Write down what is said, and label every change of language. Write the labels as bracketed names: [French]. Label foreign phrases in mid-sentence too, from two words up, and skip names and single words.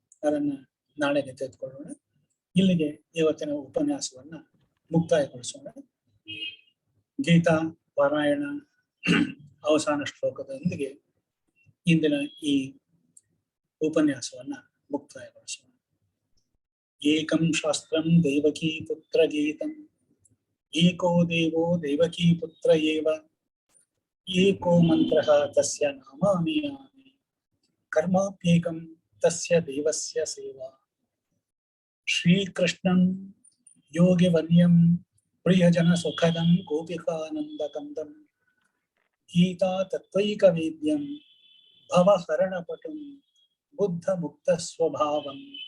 [Kannada] ಅದನ್ನ ನಾಳೆಗೆ ತೆಗೆದುಕೊಳ್ಳೋಣ. ಇಲ್ಲಿಗೆ ಇವತ್ತಿನ ಉಪನ್ಯಾಸವನ್ನ ಮುಕ್ತಾಯಗೊಳಿಸೋಣ. ಗೀತಾ ಪಾರಾಯಣ ಅವಸಾನ ಶ್ಲೋಕದೊಂದಿಗೆ ಇಂದಿನ ಈ ಉಪನ್ಯಾಸವನ್ನ ಮುಕ್ತಾಯಗೊಳಿಸೋಣ. [Sanskrit] ಏಕಂ ಶಾಸ್ತ್ರಂ ದೇವಕೀ ಪುತ್ರ ಗೀತಂ, ಏಕೋ ದೇವೋ ದೇವಕೀ ಪುತ್ರ ಏವ, ಏಕೋ ಮಂತ್ರಃ ತಸ್ಯ ನಾಮಾನಿ ಯಾನಿ, ಕರ್ಮಾಪ್ಯೇಕಂ ತಸ್ಯ ದೇವಸ್ಯ ಸೇವಾ. ಶ್ರೀಕೃಷ್ಣಂ ಯೋಗಿವರ್ಯಂ ಪ್ರಿಯಜನ ಸುಖದಂ ಗೋಪಿಕಾನಂದ ಕಂದಂ, ಗೀತಾ ತತ್ವೈಕವೇದ್ಯಂ ಭವಹರಣಪಟುಂ ಬುದ್ಧ ಮುಕ್ತ ಸ್ವಭಾವಂ,